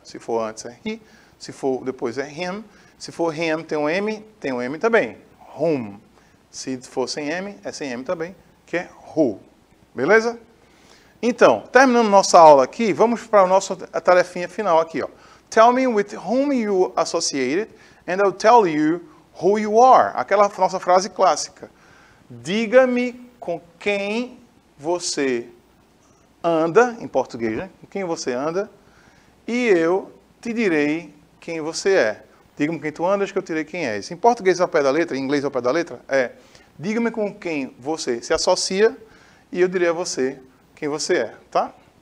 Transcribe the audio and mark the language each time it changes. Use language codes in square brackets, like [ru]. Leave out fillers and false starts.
[pt] Se for antes é he, se for depois é him. Se for him tem um M também, whom. Se for sem M, é sem M também, que é who. Beleza? Então, terminando nossa aula aqui, vamos para a nossa tarefinha final aqui, ó. [en] Tell me with whom you associated, and I'll tell you who you are. [pt] Aquela nossa frase clássica. Diga-me com quem você anda, em português, né? Com quem você anda, e eu te direi quem você é. Diga-me quem tu andas, que eu te direi quem és. Em português ao pé da letra, em inglês ao pé da letra, diga-me com quem você se associa, e eu direi a você quem você é, tá?